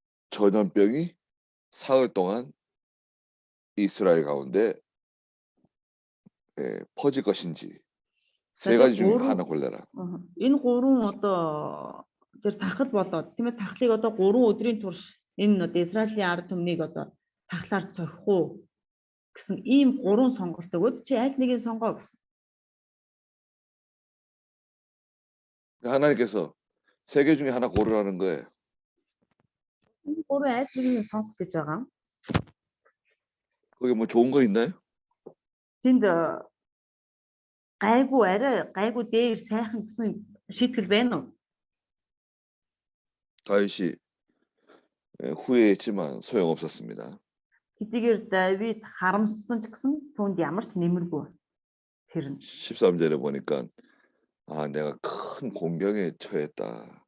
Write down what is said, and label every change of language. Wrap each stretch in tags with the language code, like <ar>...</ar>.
<ko>전염병이 사흘 동안 이스라엘 가운데 퍼질 것인지 세 가지 중에 하나 골라라.</ko> <mn>Энэ 3 одоо тэр тахал болоод тийм ээ тахлыг одоо 3 өдрийн турш энэ одоо Израилийн ард түмнийг одоо тахлаар цорих уу гэсэн ийм 3 сонголт өгөөд чи аль нэгийг сонгоо гэсэн.</mn> <ko>하나님께서 세 개 중에 하나 고르라는 거예요.</ko> <mn>Энэ 3 аль нэгийг сонгох гэж байгаа.</mn> <ko>거기 뭐 좋은 거 있나요?</ko> <mn>Тэнд гайгүй арай гайгүй дээр сайхан гэсэн шийтгэл байна уу?</mn> <ko>다윗이 후회했지만 소용없었습니다.</ko> <mn>Хэдийгээр Давид харамссан ч гэсэн түүнд ямар ч нэмэргүй. Тэр нь</mn> <ko>13절에 보니까 아 내가 큰 공경에 처했다.</ko>